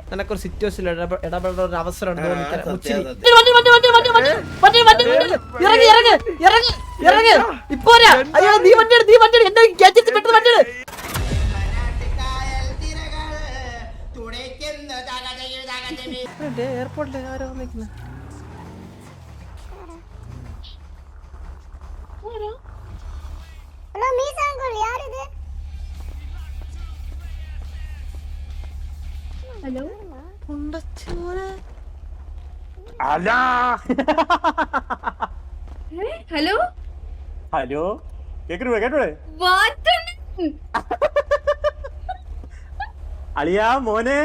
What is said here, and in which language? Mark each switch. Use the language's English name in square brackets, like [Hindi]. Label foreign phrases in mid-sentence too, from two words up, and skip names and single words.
[Malayalam] നിനക്കൊരു സിറ്റുവേഷനിൽ ഇടപെടേണ്ട ഒരു അവസരം എയർപോർട്ടിൽ ആരോ നിൽക്കുന്നത്. [Tamil] ஹலோ மீசா அங்கிள் யார் இது? [Malayalam] ഹലോ അല്ല ഹലോ ഹലോ കേക്കണേ കേട്ടോടെ അളിയാ മോനെ